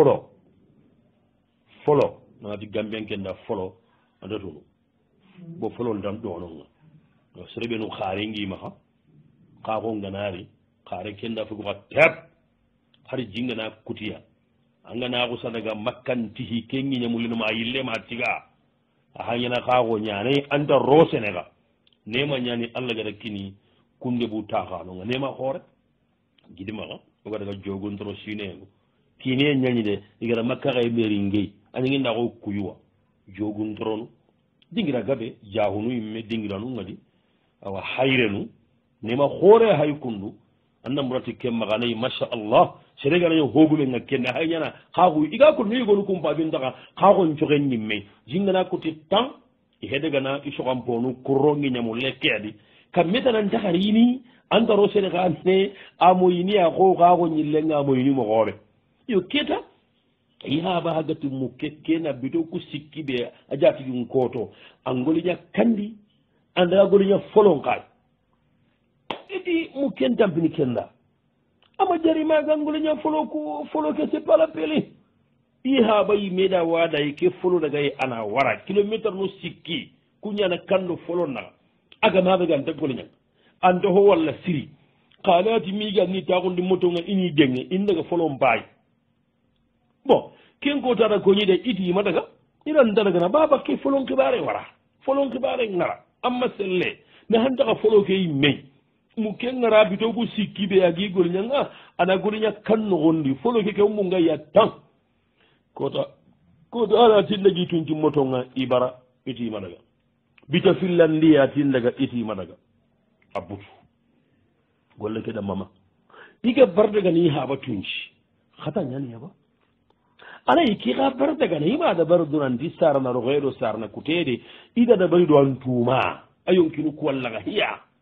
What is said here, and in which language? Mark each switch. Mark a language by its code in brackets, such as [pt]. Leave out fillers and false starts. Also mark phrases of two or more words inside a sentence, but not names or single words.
[snk] folo nagati gambien kenda folo adatunu bo folo ndam ɗononga sereɓe nu xaare ngimaxa xaaxo nganari xaare kenda fogoxa tep hari jingana kutiya anganaxu sadaga makkantihi ke ngiñamulinoma a yillema tiga axa ñana xaaxo ñane anta rosenexa nema ñani allah gada kini kunde bu taxanonga nema xoore gidimaxa oga daga jogontoro sineengu kine ñañi de igara makkaxaye ɓeri ngey añangindaxo kuyuwa joguntoronu dingira gabe jahunu yimme dingiranu ngadi awa hayrenu nema xoore hay kundu anda murati ke maxanayi masha allah sereganayo hogume nga kenne hay ñana xaaxu iga ko nuyigonu kumpabin taxa xaaxon coxe ñimme jingana kuti tan i hedegana i soxamponu kurro ngiñamu lekke adi kam metanan taxarini antaro sene xa ne a moyini a xo xaaxo ñillenga a moyini moxoore yo keta yaaba hagati mukke kena bito ku sikki ɓe a jatigin koto a ngoliña kandi anda goliña folon kaay idi mukken tampini kenda ama jarimaga ngoliña folo ke [fr] c'est pas la pele [snk] i haaba yi meeɗa waɗay ke folo dagay ana wara kilométre no sikki kuñana kando folo naga agamaɓega anta goliña anta ho walla siri kalati migal ni taxundi motonga ini denge in daga folo mbaay bon ken ko tata koñide itima daga iran daragana baba ke folon kibare wara folon kibare ngara amma selle ne hantaxa folo ke yimmey mu ke ngara bitogu sikkiɓe agi goliñanga ana goliña kan noxondi folo ke ke munga ya tan kota ala tindagi tunti motonga ibara itima daga bita fillandiya tindaga itima daga a butu golle ke ɗammama iga bardaga ni haɓa tunci xata ñaniyaba anayi kixa bardagana imaada bar dunanti sarana roxeeɗo sarna kuteede idada bari do an tuuma a yonkinu kuwallaga hiya